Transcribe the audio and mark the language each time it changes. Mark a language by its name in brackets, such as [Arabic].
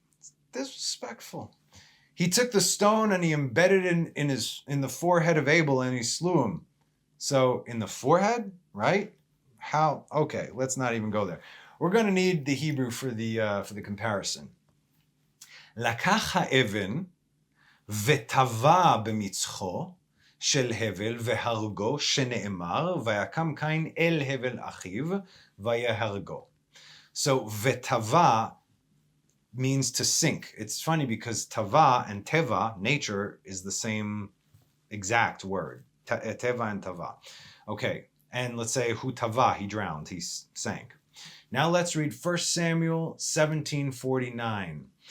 [English] It's disrespectful. He took the stone and he embedded it in the forehead of Abel and he slew him. So in the forehead, right? How? Okay, let's not even go there. We're going to need the Hebrew for the comparison. [Hebrew] לקח האבן וטבע במצחו של הבל והרגו, שנאמר, ויקם קין אל הבל אחיו ויהרגו. [English] So וטבע means to sink. It's funny because tava and teva, nature, is the same exact word. Teva and tava. Okay, and let's say [Hebrew] hu tava, [English] he drowned, he sank. Now let's read 1 Samuel 17:49.